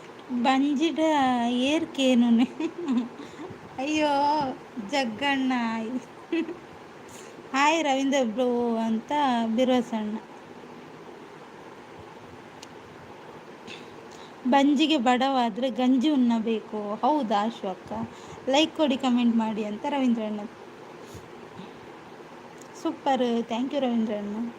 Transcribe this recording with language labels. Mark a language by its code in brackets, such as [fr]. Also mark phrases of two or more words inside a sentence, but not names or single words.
[tcy] ಬಂಜಿಡ ಏರ್ಕೇನು ಅಯ್ಯೋ ಜಗ್ಗಣ್ಣ ಹಾಯ್ ರವೀಂದ್ರ ಬ್ರೋ ಅಂತ ಬಿರೋಸಣ್ಣ. [kn] ಬಂಜಿಗೆ ಬಡವಾದರೆ ಗಂಜಿ ಉಣ್ಣಬೇಕು. ಹೌದಾ ಅಶ್ವಕ್ಕ? ಲೈಕ್ ಕೊಡಿ, ಕಮೆಂಟ್ ಮಾಡಿ ಅಂತ ರವೀಂದ್ರಣ್ಣ. ಸೂಪರ್, [en] thank you ರವೀಂದ್ರಣ್ಣ.